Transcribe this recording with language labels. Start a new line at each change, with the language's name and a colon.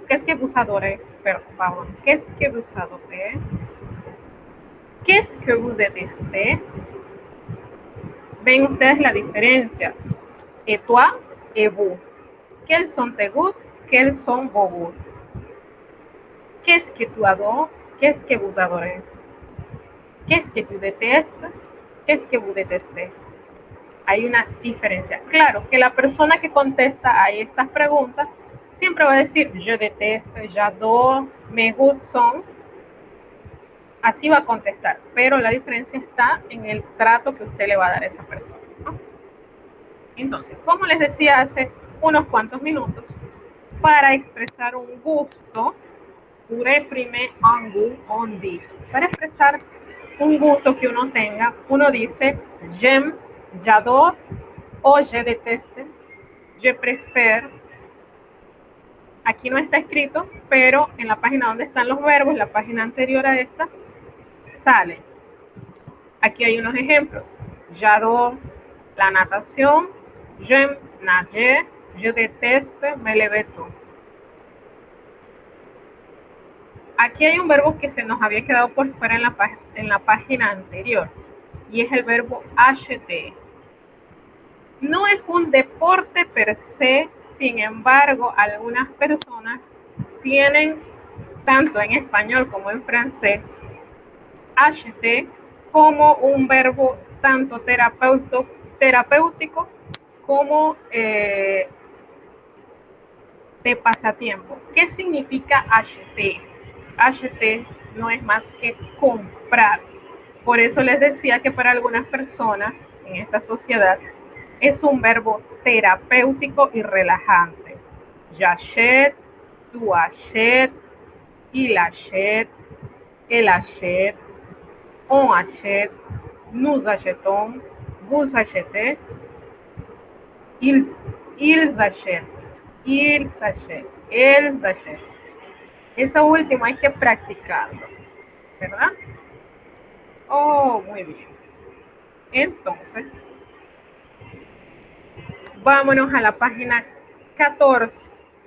French: Qu'est-ce que vous adorez? Pardon. Qu'est-ce que vous adorez? Qu'est-ce que vous détestez?
Spanish: Ven ustedes la diferencia.
French: Et toi, et vous. Quels sont tes goûts? Quels sont vos goûts? Qu'est-ce que tu adores? Qu'est-ce que vous adorez? Qu'est-ce que tu détestes? Qu'est-ce que vous détestez?
Spanish: Hay una diferencia. Claro que la persona que contesta a estas preguntas siempre va a decir
French: je déteste, j'adore, mes goûts sont.
Spanish: Así va a contestar, pero la diferencia está en el trato que usted le va a dar a esa persona, ¿no? Entonces, como les decía hace unos cuantos minutos, para expresar un gusto,
French: pour exprimer un goût, on dit.
Spanish: Para expresar un gusto que uno tenga, uno dice
French: j'aime, j'adore,
Spanish: o
French: je déteste, je préfère.
Spanish: Aquí no está escrito, pero en la página donde están los verbos, la página anterior a esta, sale. Aquí hay unos ejemplos.
French: J'adore la natación, j'aime nager, je déteste me lever tôt.
Spanish: Aquí hay un verbo que se nos había quedado por fuera en la página anterior y es el verbo acheter. No es un deporte per se, sin embargo, algunas personas tienen, tanto en español como en francés, acheter como un verbo tanto terapéutico como de pasatiempo. ¿Qué significa acheter? Acheter no es más que comprar. Por eso les decía que para algunas personas en esta sociedad es un verbo terapéutico y relajante.
French: J'achète, tu achètes, il achète, elle achète, on achète, nous achetons, vous achetez, ils achètent, ils achètent, elles achètent.
Spanish: Esa última hay que practicarlo, ¿verdad? Oh, muy bien. Entonces, vámonos a la página 14.